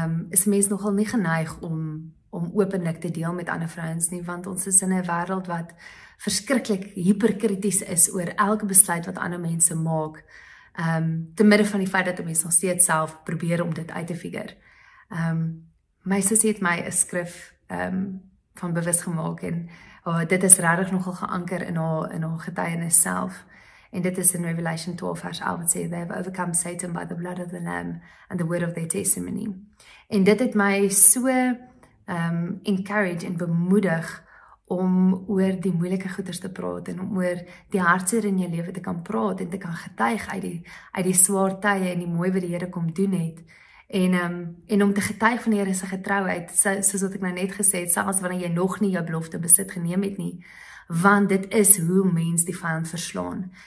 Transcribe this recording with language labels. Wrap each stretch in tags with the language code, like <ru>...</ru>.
<af>Is mens nogal nie geneig om openlik te deel met ander vrouens nie, want ons is in 'n wêreld wat verskriklik hyperkrities is oor elke besluit wat ander mense maak. Te midde van die feit dat 'n mens nog steeds self probeer om dit uit te figure. My sussie het my 'n skrif van bewus gemaak en dit is regtig nogal geanker in haar getuienis self. En dit is in Revelation 12 vers 11 wat sê,</af> <en>they have overcome Satan by the blood of the Lamb and the word of their testimony.</en> <af>En dit het my so encourage en bemoedig om oor die moeilike goeders te praat en om oor die hartseer in jou lewe te kan praat en te kan getuig uit die swaar tye en die mooi wat die Here kom doen het. En om te getuig van die Here se getrouheid, soos wat ek nou net gesê het, selfs wanneer jy nog nie jou belofte besit geneem het nie, want dit is hoe mens die vyand verslaan.</af>